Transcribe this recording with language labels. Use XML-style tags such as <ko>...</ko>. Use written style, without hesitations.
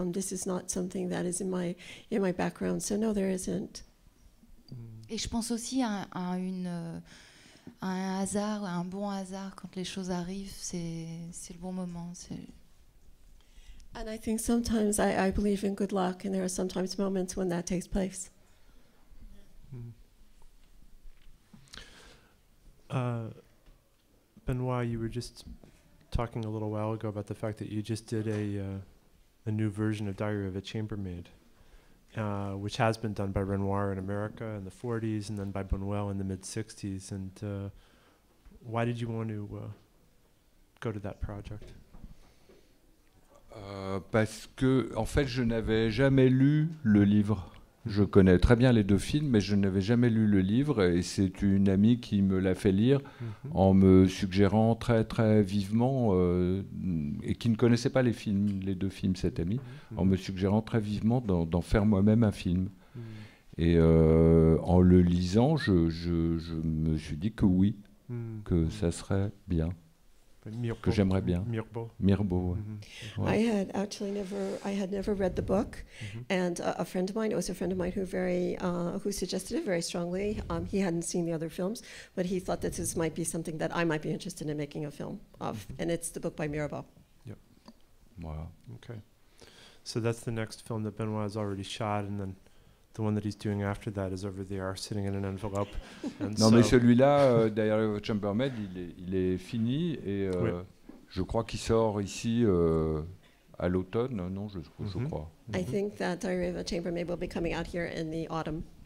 <en>This is not something that is in my background, so no, there isn't.</en> <fr>Et je pense aussi à un hasard, à un bon hasard quand les choses arrivent, c'est le bon moment.</fr> <en>And I think sometimes I believe in good luck, and there are sometimes moments when that takes place. Benoit, you were just talking a little while ago about the fact that you just did a new version of Diary of a Chambermaid. which has been done by Renoir in America in the 40s and then by Buñuel in the mid-60s. And why did you want to go to that project?</en> <fr>Parce que, en fait, je n'avais jamais lu le livre. Je connais très bien les deux films, mais je n'avais jamais lu le livre, et c'est une amie qui me l'a fait lire en me suggérant très très vivement, et qui ne connaissait pas les films, les deux films, cette amie, en me suggérant très vivement d'en faire moi-même un film. Et en le lisant, je me suis dit que oui, que ça serait bien. Mirbeau. Que j'aimerais bien. Mirbeau. Ouais.</fr> <en>I had never read the book, and a friend of mine, it was a friend of mine who suggested it very strongly. He hadn't seen the other films, but he thought that this might be something that I might be interested in making a film of, and it's the book by Mirbeau. Yep.</en> <fr>Voilà.</fr> <en>Okay. So that's the next film that Benoit has already shot, and then the one that he's doing after that is over there, sitting in an envelope.</en> <fr>Non, mais celui-là, Diary Chambermaid, il est fini, et je crois qu'il sort ici à l'automne. Non, je crois.</fr> <en>I think that Diary of a Chambermaid will be coming out here in the autumn.</en>